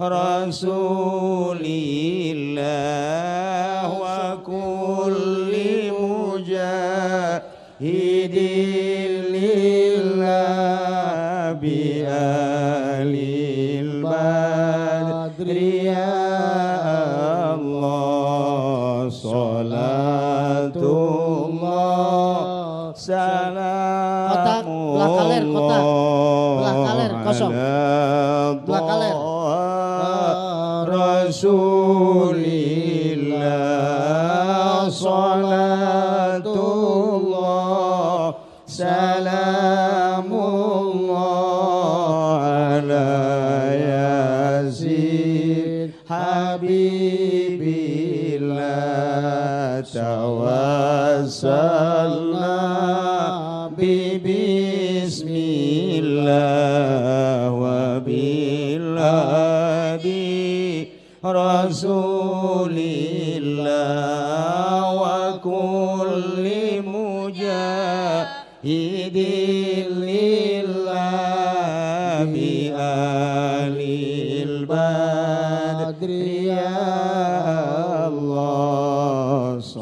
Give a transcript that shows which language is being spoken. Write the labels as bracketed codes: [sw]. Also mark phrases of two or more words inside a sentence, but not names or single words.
[ar] رسول الله وكل مجاهد لله بأهل البدر يا الله صلاة الله سلام الله [su] kosong. Belah kaler. [ar] رسول الله صلاة الله سلام الله على ياسين حبيب الله توسلنا بسم الله وبالهادي رسول الله وكل مجاهد لله بأهل البدر يا الله